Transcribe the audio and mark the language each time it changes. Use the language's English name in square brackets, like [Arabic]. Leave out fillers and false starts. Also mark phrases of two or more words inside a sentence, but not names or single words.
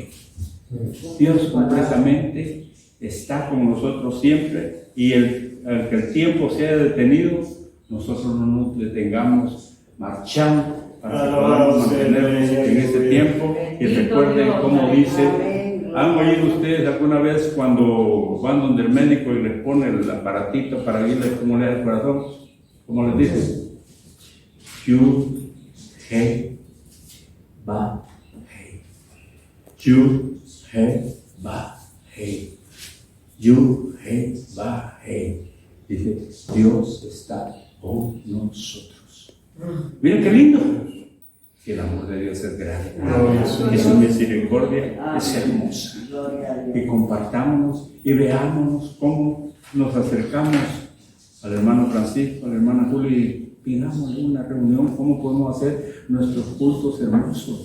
[Spanish] Dios completamente está con nosotros siempre, y al que el tiempo sea detenido, nosotros no nos detengamos marchando para que podamos mantenernos en este tiempo. Y recuerden cómo dice. ¿Han oído ustedes alguna vez cuando van donde el médico y les pone el aparatito para oírles cómo le da el corazón? ¿Cómo les dice? Yud, [Hebrew] He, Ba, He. Yud, He, Ba, He. Yud, He, Ba, He. [Spanish] Dice, Dios está con nosotros. Miren qué lindo. Que el amor de Dios es grande, y su misericordia es hermosa. Y compartámonos y veámonos cómo nos acercamos al hermano Francisco, a la hermana Julia, y pidámosle una reunión, cómo podemos hacer nuestros cultos hermosos.